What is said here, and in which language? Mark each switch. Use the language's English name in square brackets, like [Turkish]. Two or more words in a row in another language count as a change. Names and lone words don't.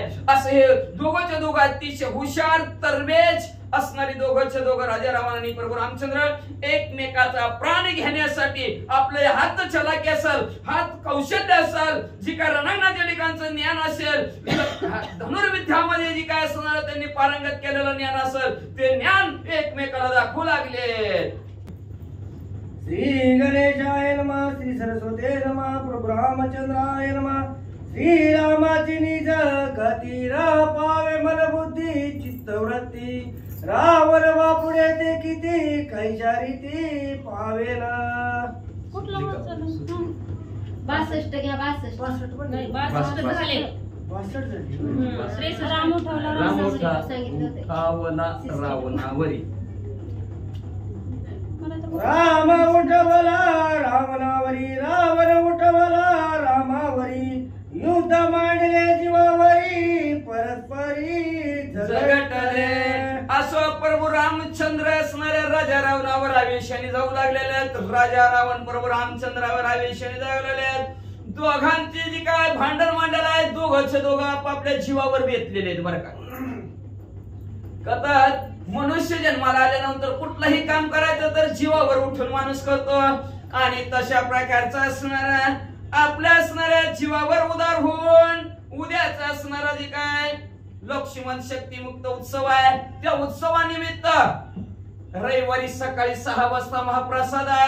[Marathi] असं हे दोघंच्या दोघं अतिशय हुशार तरबेज असणारी दोघंच्या दोघं राजा रावण आणि प्रभू रामचंद्र एकमेकाचा प्राण घेण्यासाठी आपले हात चलाकी असेल, हात कौशल्य असेल, जी काय रणांगणाचं ज्ञान असेल, धनुर्विद्यामध्ये जी काय असणार त्यांनी पारंगत केलेलं ज्ञान असेल ते ज्ञान एकमेकाला दाखवू लागले. [Sanskrit] श्री गणेशाय नमः. श्री सरस्वती नमः. प्रभु रामचंद्राय नमः. [Marathi] श्री रामाची निज गती पावे मन बुद्धी चित्तवृत्ती रावण बापुडे ते किती कैशारी ती पावेना. कुठलं वाचलं? 62 घ्या. 62 नाही 62 झाले. 62 झाली. श्रेष्ठ राम उठवला राम राम उठा सांगितलं होतं. उठावला रावणावरी. राम उठवला रावणावरी रावण उठवला रामावरी युद्ध मांडले जीवावरी परस्परी झगटले. असो प्रभू रामचंद्र असणाऱ्या राजा रावणावर आवेशाने जाऊ लागलेले आहेत. राजा रावण प्रभू रामचंद्रावर आवेशाने जाऊ लागलेले आहेत. दोघांची जी काय भांडण मांडलं आहे दोघंचे दोघं आपापल्या जीवावर बेतलेले आहेत. बरं का कथात मनुष्य जन्माला आल्यानंतर कुठलंही काम करायचं तर जीवावर उठून माणूस करतो आणि तशा प्रकारचा असणारा आपल्या असणाऱ्या जीवावर उदार होऊन उद्याचा असणारा जे काय लक्ष्मण शक्तिमुक्त उत्सव आहे त्या उत्सवानिमित्त रविवारी सकाळी 6 वाजता महाप्रसाद आहे.